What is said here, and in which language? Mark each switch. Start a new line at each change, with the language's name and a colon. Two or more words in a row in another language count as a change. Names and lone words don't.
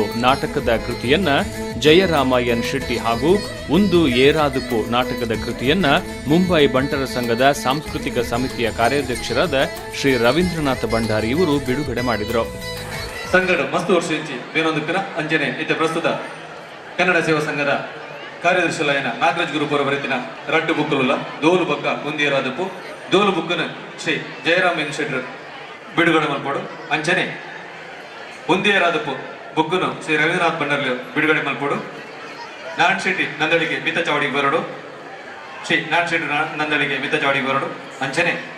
Kannada: ನಾಟಕದ ಕೃತಿಯನ್ನ ಜಯರಾಮ ಎನ್ ಶೆಟ್ಟಿ ಹಾಗೂ ಒಂದು ಏರಾದುಕು ನಾಟಕದ ಕೃತಿಯನ್ನ ಮುಂಬೈ ಬಂಟರ ಸಂಘದ ಸಾಂಸ್ಕೃತಿಕ ಸಮಿತಿಯ ಕಾರ್ಯಾಧ್ಯಕ್ಷರಾದ ಶ್ರೀ ರವೀಂದ್ರನಾಥ್ ಭಂಡಾರಿ ಇವರು ಬಿಡುಗಡೆ ಮಾಡಿದರು.
Tulu: ಸಂಘದ ಮಸ್ತು ವರ್ಷ ಬೇನೊಂದು ಅಂಜನೆ ಇತ್ತ ಪ್ರಸ್ತುತ ಕನ್ನಡ ಸೇವಾ ಸಂಘದ ಕಾರ್ಯದರ್ಶಿಲೈನ ನಾಗರಾಜ್ ಗುರುಪುರ ಬರೆತಿನ ರಟ್ಟು ಬುಕ್ಕುಲ ದೋಲು ಬಕ್ಕ ಮುಂದಿಯರಾದಪ್ಪು ದೋಲು ಬುಕ್ಕನ ಶ್ರೀ ಜಯರಾಮ್ ಎನ್ ಶೆಟ್ರ್ ಬಿಡುಗಡೆ ಮಲ್ಪೋಡು ಅಂಚನೆ ಮುಂದಿಯರಾದಪ್ಪು ಬುಕ್ಕನು ಶ್ರೀ ರವೀಂದ್ರನಾಥ್ ಭಂಡಾರ್ಲಿ ಬಿಡುಗಡೆ ಮಲ್ಪೋಡು ನಾರಾಯಣ್ ಶೆಟ್ಟಿ ನಂದಳಿಗೆ ಮಿತ ಚಾವಡಿಗೆ ಬರೋಡು ಶ್ರೀ ನಾರಾಯಣ್ ಶೆಟ್ಟಿ ನಂದಳಿಗೆ ಮಿತ ಚಾವಡಿಗೆ ಬರೋಡು ಅಂಚನೆ